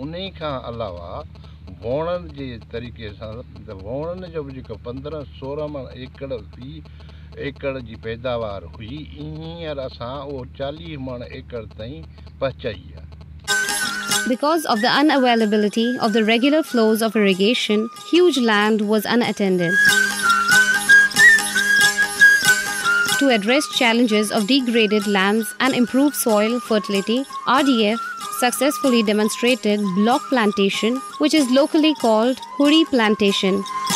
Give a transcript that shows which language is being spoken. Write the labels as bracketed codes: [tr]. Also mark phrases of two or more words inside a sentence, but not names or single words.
[sd] उन खां अलावा वणनि जे तरीक़े सां त वणनि जो बि जेको 15-16 मण एकड़ 20 एकड़ जी पैदावार हुई हींअर असां उहो 40 मण एकड़ ताईं पहुचाई आहे. [en] Because of the unavailability of the regular flows of irrigation, huge land was unattended. To address challenges of degraded lands and improve soil fertility, RDF successfully demonstrated block plantation, which is locally called Huri plantation.